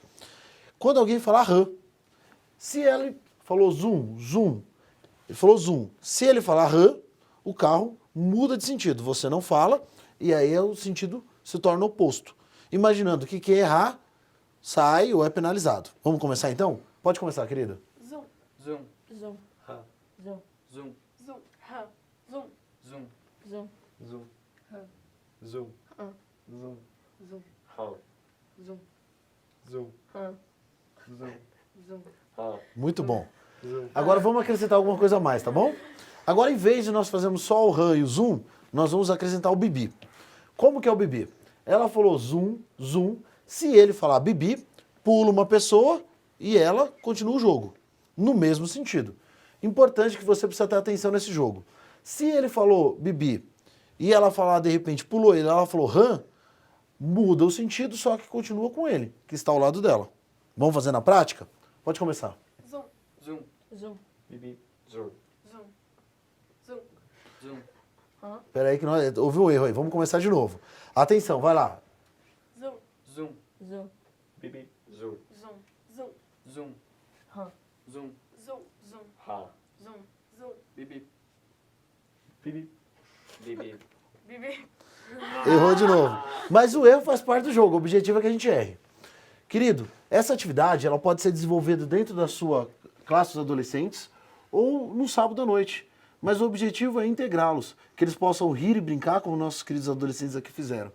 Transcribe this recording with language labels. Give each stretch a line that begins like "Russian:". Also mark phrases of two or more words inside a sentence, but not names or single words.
Portuguese: Quando alguém falar RAM, se ele falou zoom, zoom, ele falou zoom. Se ele falar RAM, o carro muda de sentido. Você não fala e aí o sentido se torna oposto. Imaginando que quem errar sai ou é penalizado. Vamos começar então? Pode começar, querida. Zoom. Zoom. Zoom. Ha. Zoom. Zoom. Zoom. Ha. Zoom. Zoom. Zoom. Zoom. Ha. Zoom. Ha. Zoom. Zoom. Ha. Zoom. Zoom. Ha. Zoom. Zoom. Muito bom. Agora vamos acrescentar alguma coisa a mais, tá bom? Agora, em vez de nós fazermos só o RAM e o zoom, nós vamos acrescentar o bibi. Como que é o bibi? Ela falou zoom, zoom. Se ele falar bibi, pula uma pessoa e ela continua o jogo. No mesmo sentido. Importante que você precisa ter atenção nesse jogo. Se ele falou bibi e ela falar, de repente, pulou ele, ela falou RAM, muda o sentido, só que continua com ele, que está ao lado dela. Vamos fazer na prática? Pode começar. Zoom. Zoom. Zoom. Bibi. Zoom. Zoom. Zoom. Zoom. Espera aí que houve um erro aí. Vamos começar de novo. Atenção, vai lá. Zoom. Zoom. Zoom. Bibi. Zoom. Zoom. Zoom. Zoom. Ha. Zoom. Zoom. Zoom. Ha. Zoom. Zoom. Bibi. Bibi. Bibi. Bibi. Errou de novo. Mas o erro faz parte do jogo. O objetivo é que a gente erre. Querido, essa atividade ela pode ser desenvolvida dentro da sua classe dos adolescentes ou no sábado à noite. Mas o objetivo é integrá-los, que eles possam rir e brincar como nossos queridos adolescentes aqui fizeram.